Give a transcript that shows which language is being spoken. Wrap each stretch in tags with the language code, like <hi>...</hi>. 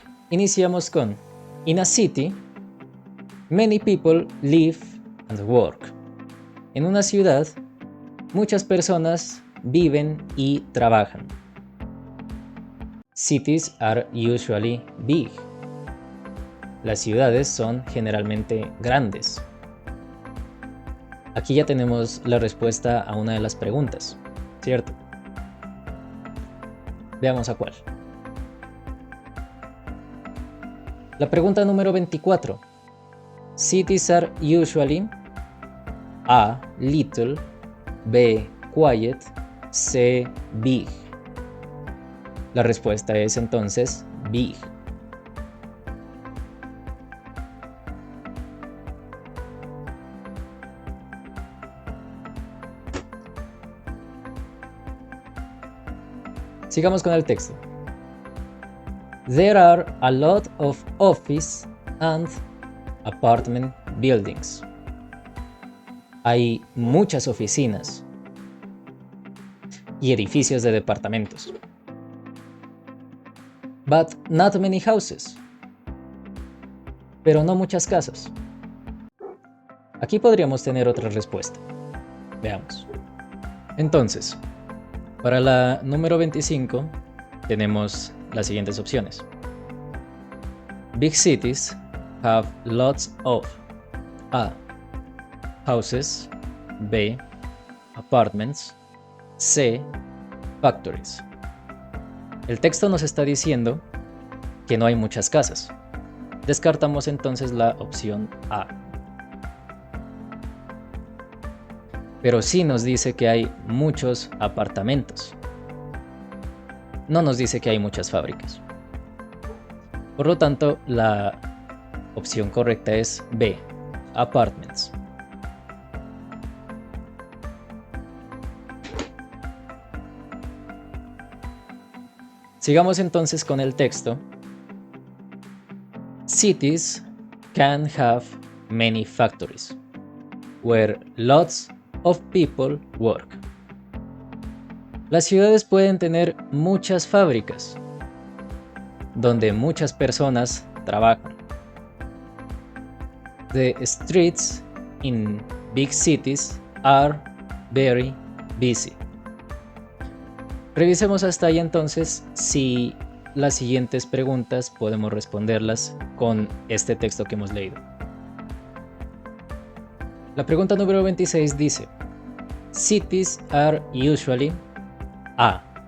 <es>Iniciamos con</es> <en>In a city, many people live and work.</en> <es>En una ciudad, muchas personas viven y trabajan.</es> <en>Cities are usually big.</en> <es>Las ciudades son generalmente grandes. Aquí ya tenemos la respuesta a una de las preguntas, ¿cierto? Veamos a cuál. La pregunta número 24.</es> <en>Cities are usually A. Little, B. Quiet, C. Big.</en> <es>La respuesta es entonces big. Sigamos con el texto.</es> <en>There are a lot of office and apartment buildings.</en> <es>Hay muchas oficinas y edificios de departamentos.</es> <en>But not many houses.</en> <es>Pero no muchas casas. Aquí podríamos tener otra respuesta. Veamos. Entonces, para la número 25 tenemos las siguientes opciones.</es> <en>Big cities have lots of A. Houses, B. Apartments, C. Factories.</en> <es>El texto nos está diciendo que no hay muchas casas. Descartamos entonces la opción A. Pero sí nos dice que hay muchos apartamentos. No nos dice que hay muchas fábricas. Por lo tanto, la opción correcta es B, apartments. Sigamos entonces con el texto.</es> <en>Cities can have many factories, where lots of people work.</en> <es>Las ciudades pueden tener muchas fábricas, donde muchas personas trabajan.</es> <en>The streets in big cities are very busy.</en> <es>Revisemos hasta ahí entonces si las siguientes preguntas podemos responderlas con este texto que hemos leído. La pregunta número 26 dice:</es> <en>Cities are usually A.</en>